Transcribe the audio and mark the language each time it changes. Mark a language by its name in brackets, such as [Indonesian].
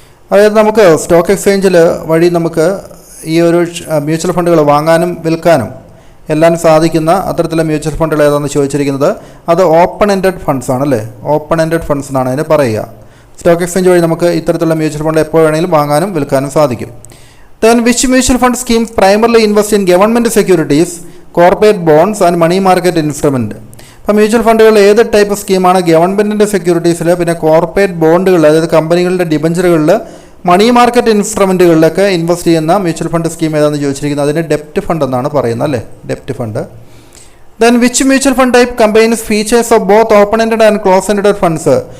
[Malayalam] അതായത് നമുക്ക് സ്റ്റോക്ക് എക്സ്ചേഞ്ചിൽ വഴി നമുക്ക് ഈ ഒരു മ്യൂച്വൽ ഫണ്ടുകൾ വാങ്ങാനും വിൽക്കാനും എല്ലാം സാധിക്കുന്ന അത്തരത്തിലുള്ള മ്യൂച്വൽ ഫണ്ടുകൾ ഏതാണെന്ന് ചോദിച്ചിരിക്കുന്നത്. അത് ഓപ്പൺ എൻഡഡ് ഫണ്ട്സ് ആണല്ലേ. ഓപ്പൺ എൻഡഡ് ഫണ്ട്സ് എന്നാണ് അതിന് പറയുക. സ്റ്റോക്ക് എക്സ്ചേഞ്ച് വഴി നമുക്ക് ഇത്തരത്തിലുള്ള മ്യൂച്വൽ ഫണ്ട് എപ്പോൾ വേണമെങ്കിലും വാങ്ങാനും വിൽക്കാനും സാധിക്കും. [English] Then which mutual fund schemes primarily invest in government securities, corporate bonds and money market instrument? [Malayalam] അപ്പോൾ മ്യൂച്വൽ ഫണ്ടുകൾ ഏത് ടൈപ്പ് സ്കീമാണ്? ഗവൺമെൻറ്റിൻ്റെ സെക്യൂരിറ്റീസിൽ, പിന്നെ കോർപ്പറേറ്റ് ബോണ്ടുകൾ, അതായത് കമ്പനികളുടെ ഡിബഞ്ചറുകളിൽ, മണി മാർക്കറ്റ് ഇൻസ്ട്രുമെൻറ്റുകളിലൊക്കെ ഇൻവെസ്റ്റ് ചെയ്യുന്ന മ്യൂച്വൽ ഫണ്ട് സ്കീം ഏതാണെന്ന് ചോദിച്ചിരിക്കുന്നത്. അതിന് ഡെപ്റ്റ് ഫണ്ട് എന്നാണ് പറയുന്നത് അല്ലേ, ഡെപ്റ്റ് fund. [English] Then which mutual fund type combines features of both open ended and close ended funds?